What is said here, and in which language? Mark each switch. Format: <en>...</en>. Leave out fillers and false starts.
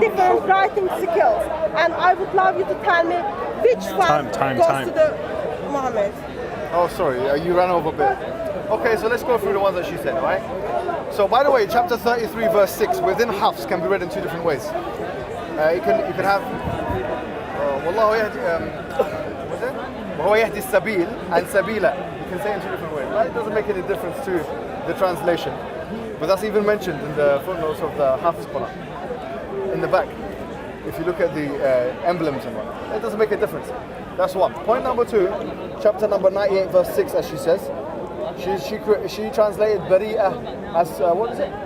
<en>different writing skills. And I would love you to tell me which one goes to the Muhammad. Oh, sorry, you ran over a bit. Okay, so let's go through the ones that she said, right? So, by the way, chapter 33, verse 6, within Hafs can be read in two different ways. You can have Wallahu yahdi, what's it?</en> <ar>وهو يهدي السبيل</ar> <en>and sabila. You can say it in two different ways, right? It doesn't make any difference to the translation. But that's even mentioned in the footnotes of the Hafs Quran. In the back, if you look at the emblems and whatnot, it doesn't make a difference. That's one. Point number two, chapter number 98, verse 6, as she says, she translated bari'ah as, what is it?</en>